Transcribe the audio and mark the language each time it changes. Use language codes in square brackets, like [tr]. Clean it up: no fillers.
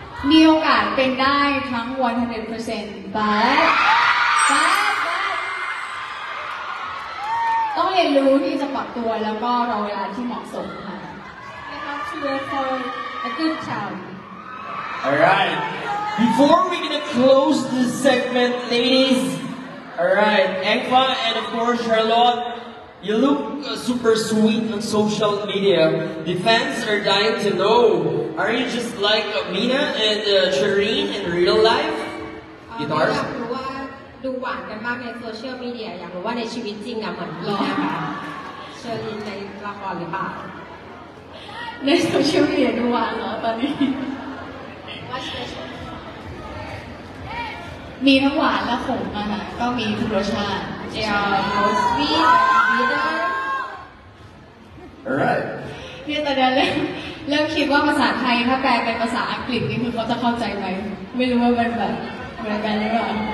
[th] มีโอกาสเป็นได้ทั้ง 100% but ต้องเรียนรู้ที่จะปรับตัวแล้วก็รอเวลาที่เหมาะสมค่ะ [en] I have to wait for a good time. Alright. Before we're gonna close this segment, ladies. Alright, Engfa and of course Charlotte, you look super sweet on social media. The fans are dying to know. Are you just like Mina and Shireen in real life? Guitars? [th] อยากรู้ว่าดูหวานกันมากในโซเชียลมีเดียอยากรู้ว่าในชีวิตจริงอะเหมือนพี่นะคะเชอรินในละคร ก่อนหรือเปล่าในโซเชียลมีเดียดูหวานเหรอตอนนี้มีทั้งหวานและขมนะคะก็มีทุกรสชาติ [en] They are both sweet and bitter. Alright. [th] เนี่ยตอนนี้เริ่มคิดว่าภาษาไทยถ้าแปลเป็นภาษาอังกฤษนี่คือเขาจะเข้าใจไหมไม่รู้ว่ามันแบบเหมือนกันหรือเปล่า